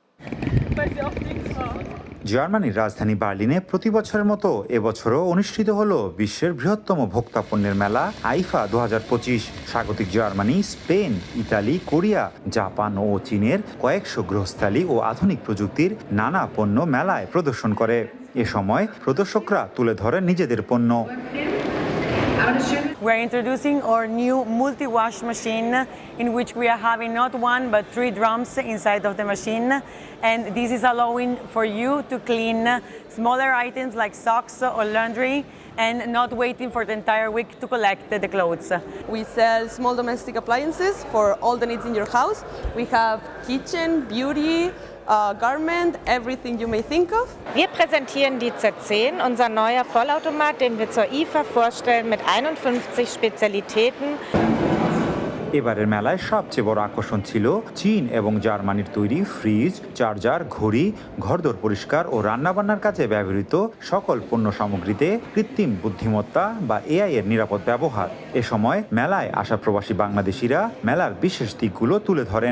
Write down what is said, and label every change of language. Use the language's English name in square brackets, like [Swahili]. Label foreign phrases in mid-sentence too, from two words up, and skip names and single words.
[Bangla] জার্মানির রাজধানী বার্লিনে প্রতি বছরের মতো এবছরও অনুষ্ঠিত হলো বিশ্বের বৃহত্তম ভোক্তাপণ্যের মেলা আইফা 2025। স্বাগতিক জার্মানি, স্পেন, ইতালি, কোরিয়া, জাপান ও চীনের কয়েকশো গৃহস্থালী ও আধুনিক প্রযুক্তির নানা পণ্য মেলায় প্রদর্শন করে। এ সময় প্রদর্শকরা তুলে ধরেন নিজেদের পণ্য। [English] We're introducing our new multi-wash machine in which we are having not one but 3 drums inside of the machine, and this is allowing for you to clean smaller items like socks or laundry and not waiting for the entire week to collect the clothes. We sell small domestic appliances for all the needs in your house. We have kitchen, beauty, garment, everything you may think of. [German] Wir präsentieren die Z10, unser neuer Vollautomat, den wir zur IFA vorstellen mit 51 Spezialitäten. [Bangla] এবারের মেলায় সবচেয়ে বড় আকর্ষণ ছিল চীন এবং জার্মানির তৈরি ফ্রিজ, চার্জার, ঘড়ি, ঘরদোর পরিষ্কার ও রান্নাবান্নার কাজে ব্যবহৃত সকল পণ্য সামগ্রীতে কৃত্রিম বুদ্ধিমত্তা বা এআই এর নিরাপদ ব্যবহার। এ সময় মেলায় আসা প্রবাসী বাংলাদেশিরা মেলার বিশেষ দিকগুলো তুলে ধরেন।